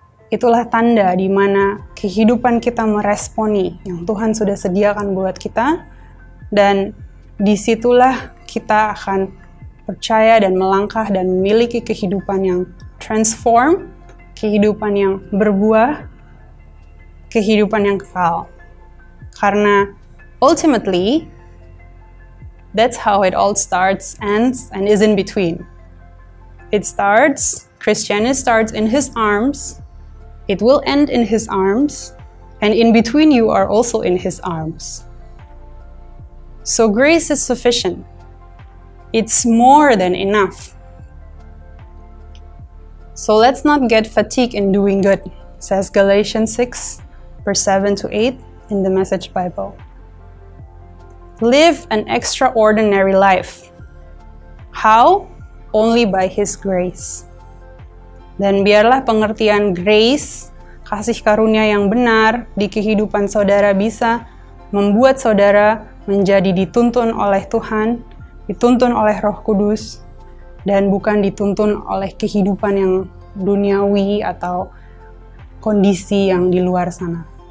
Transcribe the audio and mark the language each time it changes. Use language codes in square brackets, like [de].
[id] itulah tanda di mana kehidupan kita meresponi yang Tuhan sudah sediakan buat kita, dan disitulah kita akan percaya dan melangkah dan memiliki kehidupan yang transform, kehidupan yang berbuah, kehidupan yang kekal. [en] Karena ultimately, that's how it all starts, ends, and is in between. It starts, Christianity starts in His arms, it will end in His arms, and in between you are also in His arms. So grace is sufficient. It's more than enough. So let's not get fatigued in doing good, says Galatians 6, verse 7 to 8 in the Message Bible. Live an extraordinary life. How? Only by His grace. [id] Dan biarlah pengertian grace, kasih karunia yang benar di kehidupan saudara bisa membuat saudara menjadi dituntun oleh Tuhan, dituntun oleh Roh Kudus, dan bukan dituntun oleh kehidupan yang duniawi atau kondisi yang di luar sana.